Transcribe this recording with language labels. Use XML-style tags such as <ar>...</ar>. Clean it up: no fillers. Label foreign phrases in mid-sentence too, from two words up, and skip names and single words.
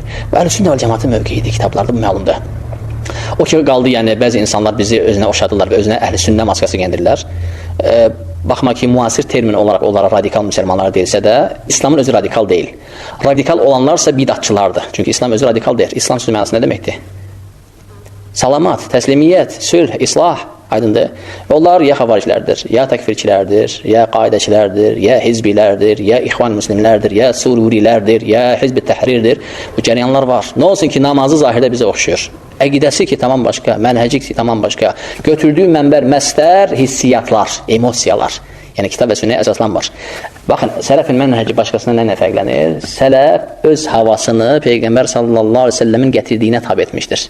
<az>Və Əhl-i Sünnə vəl Cəmaatın mövqeyidir, kitablarda bu məlumdur. O ki, qaldı, yəni bəzi insanlar bizi özünə oxşadırlar və özünə Əhl-i Sünnə maskası gəndirirlər. Baxma ki, müasir termin olaraq onlara radikal müsəlmanlar deyilsə də, İslamın özü radikal deyil. Radikal olanlarsa bidatçılardır. Çünki İslam özü radikal deyil. İslam sözü mənası nə deməkdir? Salamat, təslimiyyət, sülh, islah. Aydındır. Və onlar ya xavaricilərdir, ya təkfirçilərdir, ya qaidəçilərdir, ya hizbilərdir, ya İxvan Müslimlərdir, ya Sururilərdir, ya Hizb-i Təhrirdir. Bu cəryanlar var. Nə olsun ki, namazı zahirdə bizə oxşuyur. Əqidəsi ki, tamam başqa, mənhəci ki, tamam başqa. Götürdüyü mənbər, məstər, hissiyatlar, emosiyalar. Yəni, kitab və sünnəyə əsaslanmır. Baxın, sələfin mənhəci başqasına nə fərqlənir? Sələf öz havasını Peyğəmbər</az> <ar>صلى الله عليه وسلم</ar> <az>gətirdiyinə tabi etmişdir.</az>